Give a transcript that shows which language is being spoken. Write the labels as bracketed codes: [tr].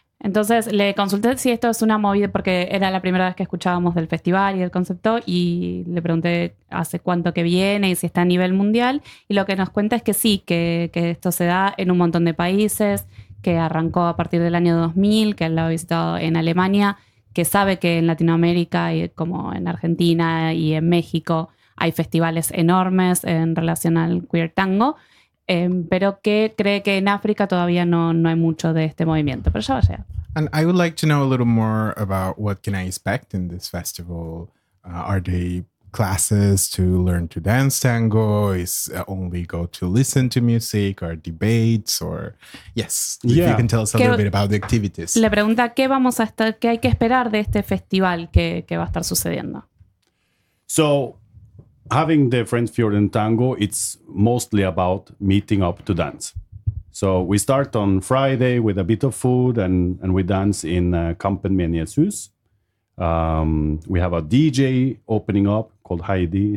[es] Entonces le consulté si esto es una movida porque era la primera vez que escuchábamos del festival y del concepto y le pregunté hace cuánto que viene y si está a nivel mundial y lo que nos cuenta es que sí, que esto se da en un montón de países, que arrancó a partir del año 2000, que él lo ha visitado en Alemania, que sabe que en Latinoamérica y como en Argentina y en México hay festivales enormes en relación al queer tango. Pero que cree que en África todavía no hay mucho de este movimiento, pero ya va a llegar. [en] And I would like to know a little more about what can I expect in this festival. Are there classes to learn to dance tango? Is only go to listen to music or debates or yes, yeah. If you can tell us a little bit about the activities. [es] Le pregunta qué vamos a estar, qué hay que esperar de este festival que va a estar sucediendo. [en] So having the French Fjord and Tango, it's mostly about meeting up to dance. So we start on Friday with a bit of food and we dance in Campagne Jesus. We have a DJ opening up called Heidi.